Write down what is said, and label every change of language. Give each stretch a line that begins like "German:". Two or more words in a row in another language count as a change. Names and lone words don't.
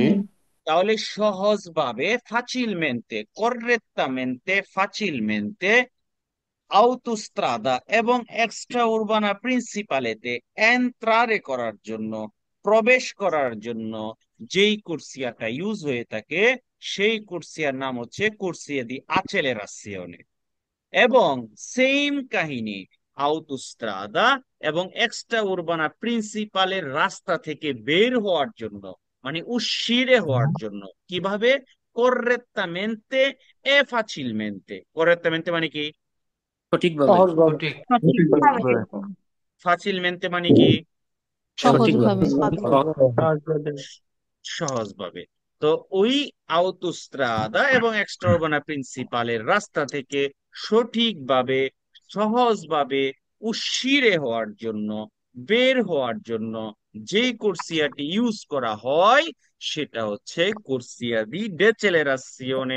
Bangla: তাহলে সহজভাবে,
Italian: facilmente, correttamente, facilmente autostrada
Bangla: এবং
Italian: extra urbana principale entrare
Bangla: করার জন্য, প্রবেশ করার জন্য যেই কুর্সিয়াটা ইউজ হয়ে থাকে, সেই কুর্সিয়ার নাম হচ্ছে
Italian: corsia di accelerazione.
Bangla: এবং সেম কাহিনী, আউতোস্ত্রাদা এবং
Italian: extra urbana principale
Bangla: রাস্তা থেকে বের হওয়ার জন্য, মানে উশিরে হওয়ার জন্য কিভাবে?
Italian: correttamente e facilmente।
Bangla: correttamente মানে কি? সঠিকভাবে ফাচিলমেন্টে মানে কি? সঠিকভাবে সহজভাবে। তো ওই আউতোস্ত্রাদা এবং
Italian: extraurbana principale
Bangla: রাস্তা থেকে সঠিকভাবে, সহজভাবে উশিরে হওয়ার জন্য, বের হওয়ার জন্য যে কোর্সিয়াটি ইউজ করা হয় সেটা হচ্ছে
Italian: corsia di decelerazione.